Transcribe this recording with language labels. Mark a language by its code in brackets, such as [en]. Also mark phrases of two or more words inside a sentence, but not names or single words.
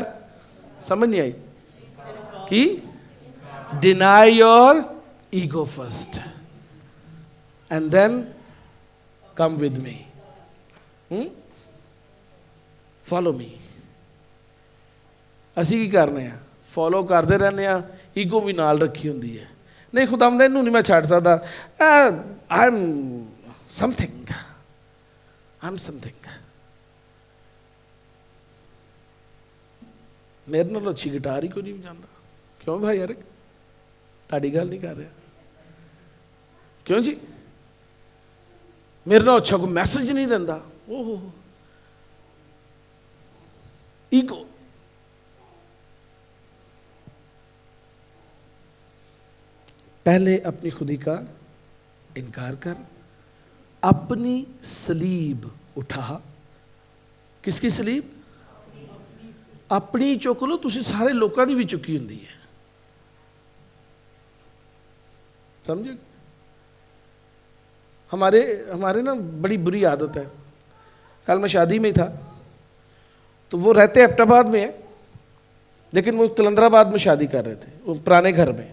[pa] سمجھ نہیں آئی کہ [en] deny your ego first and then come with me, follow me. [pa] اسی کی کرنے ہیں؟ فالو کرتے رہنے ہیں, ایگو بھی نال رکھی ہوں. نہیں خداوند اینوں نہیں میں چھڈ سکدا, [en] I am something, I am something. [pa] میرے نال اچھی گٹار ہی کوئی نہیں بجاتا. کیوں بھائی یار تہاڈی گل نہیں کر رہا, کیوں جی؟ میرے نال اچھا کوئی میسج نہیں دیندا. ایگو. [ur] پہلے اپنی خودی کا انکار کر, اپنی صلیب اٹھا. [pa] کس کی صلیب؟ اپنی چک لو. تسی سارے لوکاں دی بھی چکی ہوندی ہے, سمجھے؟ [ur] ہمارے نا بڑی بری عادت ہے. کل میں شادی میں ہی تھا, تو وہ رہتے ایبٹ آباد میں ہیں لیکن وہ کلندر آباد میں شادی کر رہے تھے, وہ پرانے گھر میں.